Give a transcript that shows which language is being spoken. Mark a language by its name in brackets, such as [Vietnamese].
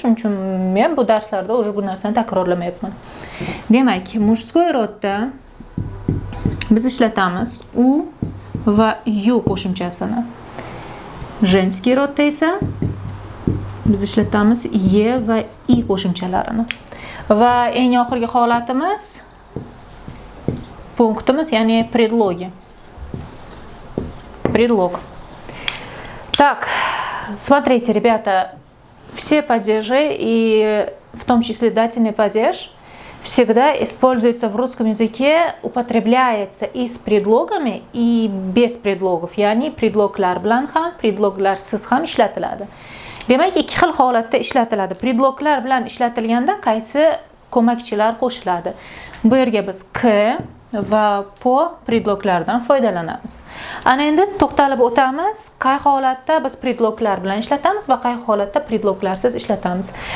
[Uzbek] Shuning uchun men bu darslarda o'zi bu narsani takrorlamayapman. Demak, мужской rodda biz ishlatamiz u va yu qo'shimchasini. Женский rodda esa biz ishlatamiz ye va i qo'shimchalarini. Va eng oxirgi holatimiz punktimiz, ya'ni предлоги. [Russian] Предлог. Так, смотрите, ребята, все падежи и в том числе дательный падеж всегда используется в русском языке, употребляется и с предлогами, и без предлогов. [Uzbek] Ya'ni предлогlar bilan ham, предлогlarsiz ham ishlatiladi. Demak, ikki xil holatda ishlatiladi. Predloglar bilan ishlatilganda qaysi ko'makchilar qo'shiladi? Bu yerga biz k va po predloglardan foydalanamiz. Ana endi to'xtalib o'tamiz, qay holatda biz predloglar bilan ishlatamiz va qay holatda predloglarsiz ishlatamiz.